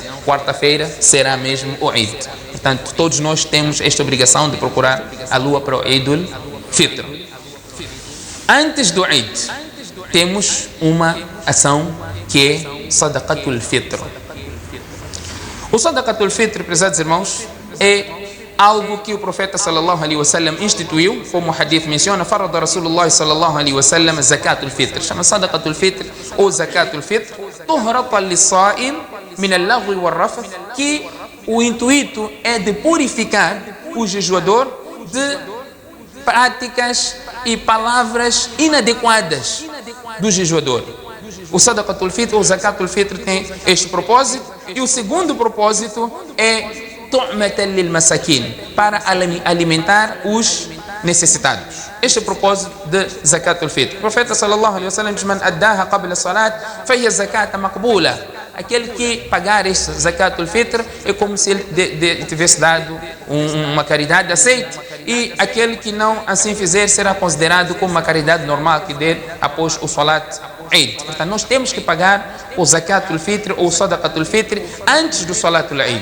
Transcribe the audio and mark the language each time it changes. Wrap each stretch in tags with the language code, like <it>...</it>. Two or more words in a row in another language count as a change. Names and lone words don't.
<pt>Quarta-feira será mesmo o Eid. Portanto, todos nós temos esta obrigação de procurar a lua para o</pt> <ar>عيد الفطر.</ar> <pt>Antes do Eid, temos uma ação que é</pt> <ar>صدقة الفطر.</ar> <pt>O</pt> <ar>صدقة الفطر,</ar> <pt>prezados irmãos, é algo que o profeta</pt> <ar>صلى الله عليه وسلم</ar> <pt>instituiu, como o hadith menciona,</pt> <ar>فرض رسول الله صلى الله عليه وسلم زكاة الفطر. Chama صدقة الفطر ou زكاة الفطر طهرة للصائم من اللغو والرفث,</ar> <pt>que o intuito é de purificar o jejuador de práticas e palavras inadequadas do jejuador. O</pt> <ar>صدقة الفطر</ar> <pt>ou</pt> <ar>زكاة الفطر</ar> <pt>tem este propósito, e o segundo propósito é</pt> <ar>طعمة للمساكين,</ar> <pt>para alimentar os necessitados. Este é o propósito de</pt> <ar>زكاة الفطر.</ar> <pt>O profeta</pt> <ar>صلى الله عليه وسلم</ar> <pt>diz:</pt> <ar>من أداها قبل الصلاة فهي زكاة مقبولة.</ar> <pt>Aquele que pagar este</pt> <ar>زكاة الفطر</ar> <pt>é como se ele tivesse dado uma caridade aceita, e aquele que não assim fizer será considerado como uma caridade normal que der após o</pt> <ar>صلاة العيد.</ar> <pt>Portanto, nós temos que pagar o</pt> <ar>زكاة الفطر</ar> <pt>ou o</pt> <ar>صدقة الفطر</ar> <pt>antes do</pt> <ar>صلاة العيد.</ar>